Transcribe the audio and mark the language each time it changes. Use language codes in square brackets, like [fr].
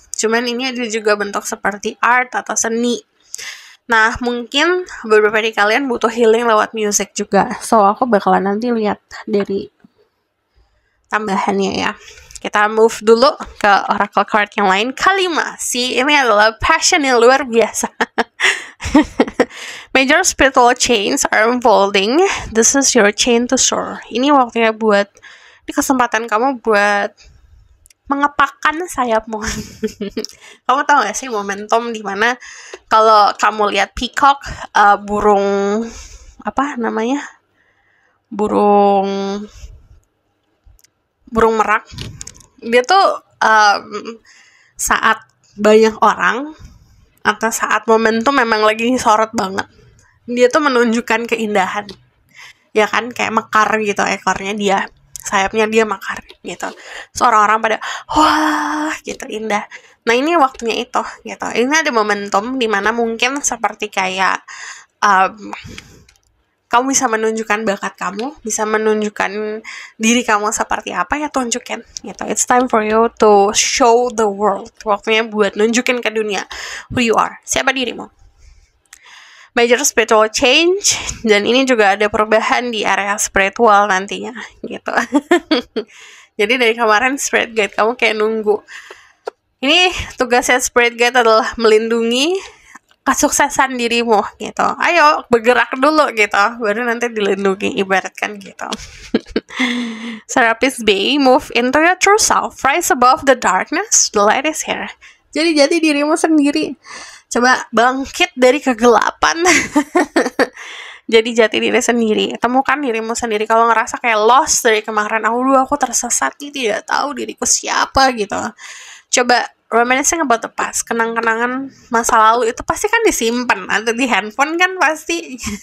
[id] Cuman ini ada juga bentuk seperti art atau seni. Nah, mungkin beberapa dari kalian butuh healing lewat music juga. So, aku bakalan nanti lihat dari tambahannya ya. Kita move dulu ke oracle card yang lain. Kelima, ini adalah passion yang luar biasa. [en] Major spiritual chains are unfolding. This is your chain to soar. [id] Ini waktunya buat, ini kesempatan kamu buat mengepakkan sayapmu. Kamu tahu gak sih momentum dimana kalau kamu lihat peacock, burung apa namanya? Burung merak. Dia tuh saat banyak orang atau saat momentum memang lagi sorot banget, dia tuh menunjukkan keindahan, ya kan, kayak mekar gitu ekornya dia, sayapnya dia mekar gitu. So, orang-orang pada wah gitu, indah. Nah, ini waktunya itu gitu. Ini ada momentum dimana mungkin seperti kayak kamu bisa menunjukkan bakat kamu, bisa menunjukkan diri kamu seperti apa, ya tunjukin gitu. [en] It's time for you to show the world. [id] Waktunya buat nunjukin ke dunia [en] who you are, [id] siapa dirimu. [en] Major spiritual change, [id] dan ini juga ada perubahan di area spiritual nantinya gitu. Jadi dari kemarin spirit guide kamu kayak nunggu. Ini tugasnya spirit guide adalah melindungi kesuksesan dirimu gitu. Ayo bergerak dulu gitu, baru nanti dilindungi ibaratkan gitu. [en] Serapis Bay, move into your true self, rise above the darkness, the light is here. [id] Jadi dirimu sendiri. Coba bangkit dari kegelapan. Jadi jati diri sendiri. Temukan dirimu sendiri. Kalau ngerasa kayak lost dari kemarin, aku tersesat nih, tidak tahu diriku siapa gitu. Coba [en] reminiscing about the past. [id] Kenang-kenangan masa lalu itu pasti kan disimpan atau di handphone kan pasti.